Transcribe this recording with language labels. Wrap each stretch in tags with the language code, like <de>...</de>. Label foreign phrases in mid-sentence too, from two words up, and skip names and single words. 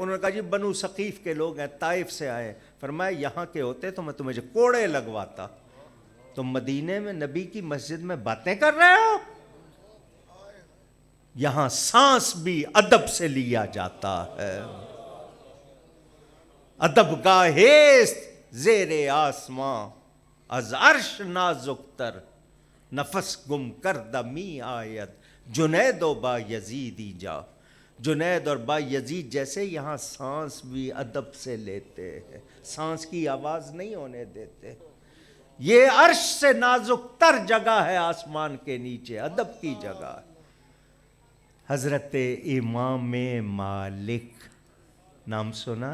<ur>انہوں نے کہا جی بنو ثقیف کے لوگ ہیں، طائف سے آئے. فرمایا یہاں کے ہوتے تو میں تمہیں کوڑے لگواتا. تم مدینے میں نبی کی مسجد میں باتیں کر رہے ہو. یہاں سانس بھی ادب سے لیا جاتا ہے.</ur> <fa>ادب گاہیست زیر آسماں، از عرش نازک تر، نفس گم کردہ می آید، جنید و با یزیدی جا.</fa> <ur>جنید اور با یزید جیسے یہاں سانس بھی ادب سے لیتے ہیں، سانس کی آواز نہیں ہونے دیتے. یہ عرش سے نازک تر جگہ ہے آسمان کے نیچے، ادب کی جگہ ہے. حضرت امام مالک نام سنا؟</ur>